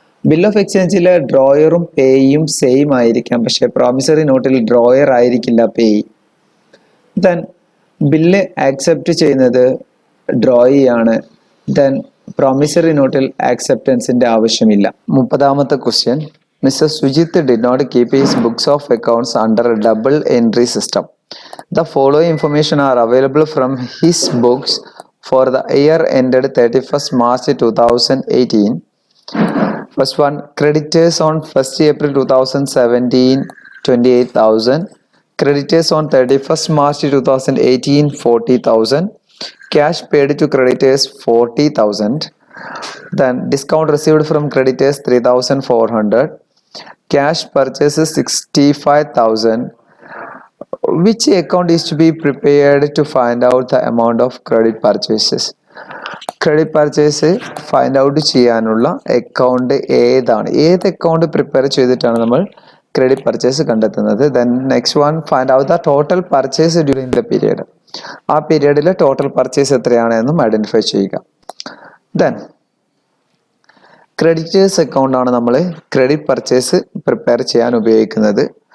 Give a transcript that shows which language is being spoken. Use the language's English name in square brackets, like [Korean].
[Malayalam] Bill of എക്സ്ചേഞ്ചിലെ ഡ്രോയറും പേയും same ആയിരിക്കാം, പക്ഷെ promissory നോട്ടിൽ ഡ്രോയർ ആയിരിക്കില്ല പേയ്. ദെൻ ബില്ല് ആക്സെപ്റ്റ് ചെയ്യുന്നത് ഡ്രോയി ആണ്. ദെൻ പ്രോമിസറി നോട്ടിൽ ആക്സെപ്റ്റൻസിന്റെ ആവശ്യമില്ല. [English] 30ാമത്തെ question, mister Sujith did not keep his books of accounts under a double entry system. The following information are available from his books for the year ended 31st March 2018. First one, creditors on 1st April 2017 28,000, creditors on 31st March 2018 40,000, cash paid to creditors 40,000. Then discount received from creditors 3,400, cash purchases 65,000. Which account is to be prepared to find out the amount of credit purchases? [Malayalam] Credit purchase find out ചെയ്യാനുള്ള account ഏതാണ്? ഏത് account prepare ചെയ്തിട്ടാണ് നമ്മൾ credit purchase കണ്ടെത്തുന്നത്? [English] Then next one, find out the total purchase during the period. [Malayalam] ആ പീരിയഡിലെ total purchase എത്രയാണ് എന്നും identify ചെയ്യുക. ദെൻ ക്രെഡിറ്റേഴ്സ് അക്കൗണ്ട് ആണ് നമ്മൾ ക്രെഡിറ്റ് പർച്ചേസ് പ്രിപ്പയർ ചെയ്യാൻ ഉപയോഗിക്കുന്നത്.